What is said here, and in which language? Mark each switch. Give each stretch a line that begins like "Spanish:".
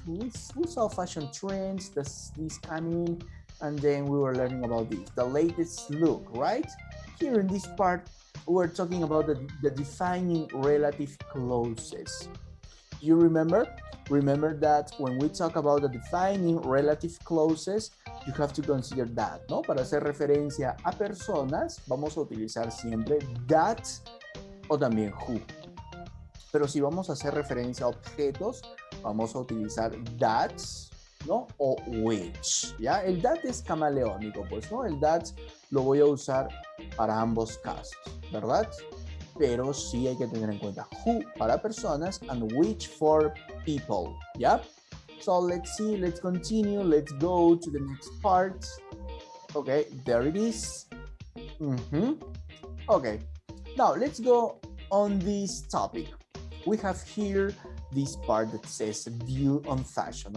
English: We saw fashion trends, this coming, and then we were learning about this, the latest look, right? Here in this part, we're talking about the defining relative clauses. You remember? Remember that when we talk about the defining relative clauses, you have to consider that, ¿no?
Spanish: Para hacer referencia a personas, vamos a utilizar siempre that o también who. Pero si vamos a hacer referencia a objetos, vamos a utilizar that, ¿no? O which, ¿ya? El that es camaleónico, pues, ¿no? El that lo voy a usar para ambos casos, ¿verdad? Pero sí hay que tener en cuenta who para personas
English: and which for people,
Spanish: ¿ya?
English: So let's see, let's continue, let's go to the next part. Okay, there it is. Okay, now let's go on this topic. We have here this part that says view on fashion.